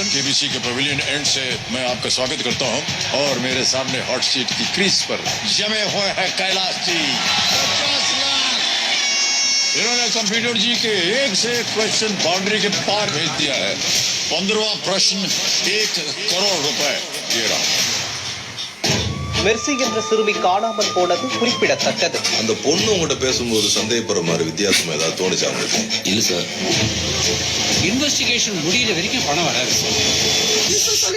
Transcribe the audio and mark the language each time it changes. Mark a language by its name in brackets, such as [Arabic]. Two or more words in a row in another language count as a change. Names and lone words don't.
[Hindi] केबीसी के [English] pavilion end [Hindi] से मैं आपका स्वागत करता हूं और मेरे सामने [English] hot seat [Hindi] की क्रीज पर जमे हुए हैं कैलाश जी। 50 लाख इन्होंने कंप्यूटर जी के एक से एक [English] question boundary [Hindi] के पार भेज दिया है। 15वां प्रश्न 1 करोड़ रुपए दे रहा हूं। [Tamil] மெர்சி என்ற சிறுமி காணாமல் போனது குறிப்பிடத்தக்கது. அந்த பொண்ணு உங்ககிட்ட பேசும்போது சந்தேகப்படுற மாதிரி வித்தியாசமா ஏதாவது தோணுச்சா உங்களுக்கு? இல்ல சார், இன்வெஸ்டிகேஷன் முடியிற வரைக்கும் பணம் வராது சார்.